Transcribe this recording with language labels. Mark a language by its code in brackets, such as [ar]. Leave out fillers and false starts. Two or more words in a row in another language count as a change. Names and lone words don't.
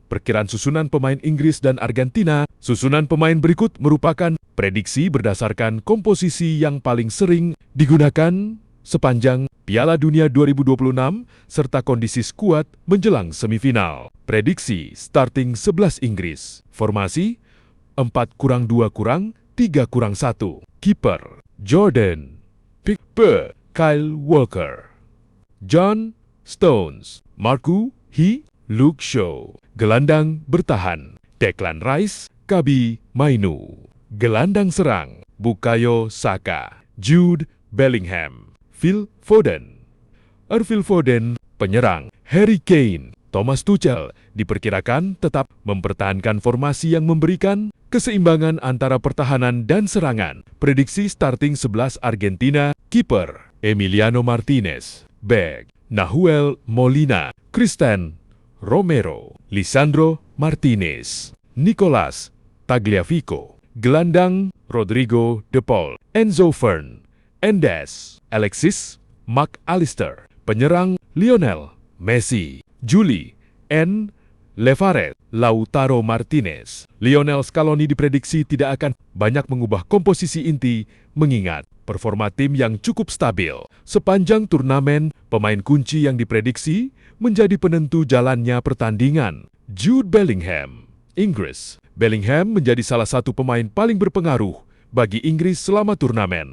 [id] perkiraan susunan pemain Inggris dan Argentina. Susunan pemain berikut merupakan prediksi berdasarkan komposisi yang paling sering digunakan sepanjang Piala Dunia 2026 serta kondisi skuad menjelang semifinal. Prediksi starting 11 Inggris. Formasi 4-2-3-1. Kiper Jordan Pickford, Kyle Walker, John Stones, Marco Hi, Luke Shaw. Gelandang bertahan Declan Rice, Kabi Mainu. Gelandang serang Bukayo Saka, Jude Bellingham, Phil Foden. Phil Foden. Penyerang Harry Kane. Thomas Tuchel diperkirakan tetap mempertahankan formasi yang memberikan keseimbangan antara pertahanan dan serangan. Prediksi starting 11 Argentina. Kiper Emiliano Martinez, Back Nahuel Molina, Cristian Romero, Lisandro Martinez, Nicolas Tagliafico. Gelandang Rodrigo De Paul, Enzo Fernandez, Alexis McAllister. Penyerang Lionel Messi, Juli N. Levaret, Lautaro Martinez. Lionel Scaloni diprediksi tidak akan banyak mengubah komposisi inti mengingat performa tim yang cukup stabil. Sepanjang turnamen, pemain kunci yang diprediksi menjadi penentu jalannya pertandingan. Jude Bellingham, Inggris. Bellingham menjadi salah satu pemain paling berpengaruh bagi Inggris selama turnamen.